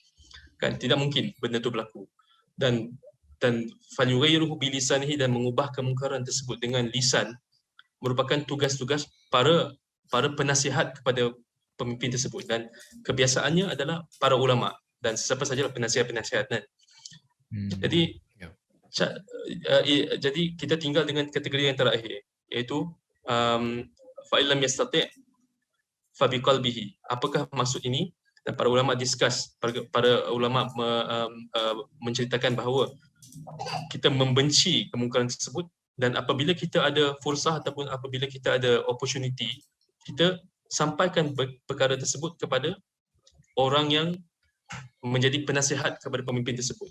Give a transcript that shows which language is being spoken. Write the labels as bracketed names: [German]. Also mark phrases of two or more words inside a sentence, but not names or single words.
[Malay] Kan tidak mungkin benda tu berlaku. Dan [Arabic] فليغيره بلسانه, [Malay] dan mengubah kemungkaran tersebut dengan lisan merupakan tugas-tugas para penasihat kepada pemimpin tersebut, dan kebiasaannya adalah para ulama dan siapa sajalah penasihat-penasihat kan. Jadi jadi kita tinggal dengan kategori yang terakhir, iaitu [Arabic] فإن لم يستطع فبقلبه. [Malay] Apakah maksud ini? Dan para ulama discuss, para ulama menceritakan bahawa kita membenci kemungkaran tersebut, dan apabila kita ada fursah ataupun apabila kita ada opportunity, kita sampaikan perkara tersebut kepada orang yang menjadi penasihat kepada pemimpin tersebut.